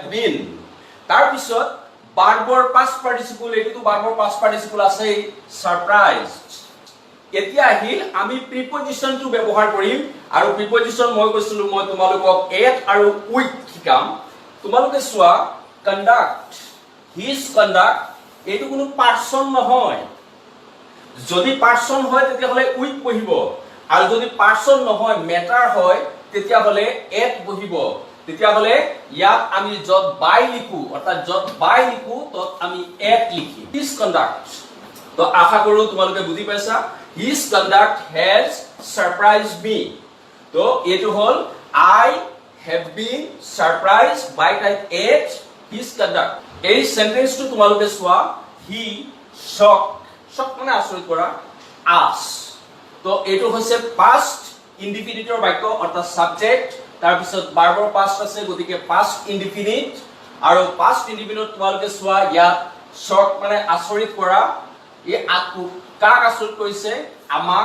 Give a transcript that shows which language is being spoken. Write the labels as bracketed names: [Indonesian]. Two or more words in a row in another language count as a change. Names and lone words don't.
[English] have been. [Assamese] তাৰপিছত ভাৰ্বৰ [English] past participle [Assamese] এইটো ভাৰ্বৰ [English] past participle [Assamese] আছে surprised এতিয়া আহিল আমি প্ৰিপজিশনটো ব্যৱহাৰ কৰিম আৰু প্ৰিপজিশন মই কৈছিলো মই তোমালোকক at আৰু with শিকাম তোমালোকে চোৱা [English] conduct his conduct [Assamese] এইটো কোনো পাৰ্সন নহয় যদি পাৰ্সন হয় তেতিয়া হলে with বহিব আৰু যদি পাৰ্সন নহয় মেটাৰ হয় তেতিয়া হলে at বহিব তেতিয়া হলে ইয়াত আমি যত by লিখো অৰ্থাৎ যত by লিখো তত আমি at লিখিম [English] his conduct [Assamese] তো আশা কৰো তোমালোকে বুজি পাইছা [English] his conduct has surprised me [Assamese] তো এটো হল [English] I have been surprised by type at his conduct [Assamese] এই সেন্টেন্সটো তোমালোকে চোৱা [English] he shock [Assamese] মানে আচৰিত কৰা us তো এটো হৈছে [English] past indefinite [Assamese] বাক্য অৰ্থাৎ সাবজেক্ট তাৰ পিছত ভাৰ্বৰ past আছে গতিকে [English] past indefinite [Assamese] আৰু [English] past indefinite [Assamese] তোমালোকে চোৱা ইয়াত shock মানে আচৰিত কৰা এই কাক আচৰিত কৰিছে আমাক